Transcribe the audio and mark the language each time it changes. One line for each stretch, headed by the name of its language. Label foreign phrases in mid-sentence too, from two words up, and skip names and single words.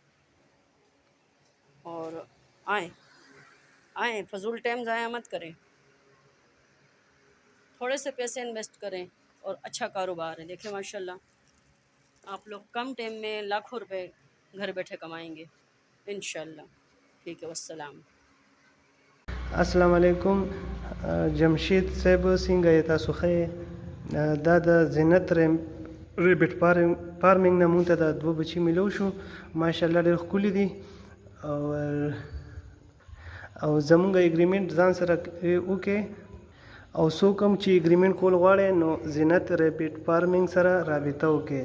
Urdu: اور آئیں آئیں، فضول ٹائم ضائع مت کریں، تھوڑے سے پیسے انویسٹ کریں اور اچھا کاروبار ہے. دیکھیں ماشاءاللہ، آپ لوگ کم ٹائم میں لاکھوں روپے گھر بیٹھے کمائیں گے ان شاءاللہ. ٹھیک ہے، والسلام. السلام علیکم۔ جمشید صاحب
Pashto: څنګه یې تاسو ښه؟ دا د زینت ریبټ فارمینګ نه مونږ ته د دوه بچي میلو شو، ماشاءالله ډېر ښکلي دي. او زمونږ اګریمنټ ځان سره وکړئ، او څوک هم چې اګریمنټ کول غواړئ نو زینت ریبټ فارمینګ سره رابطه وکړئ.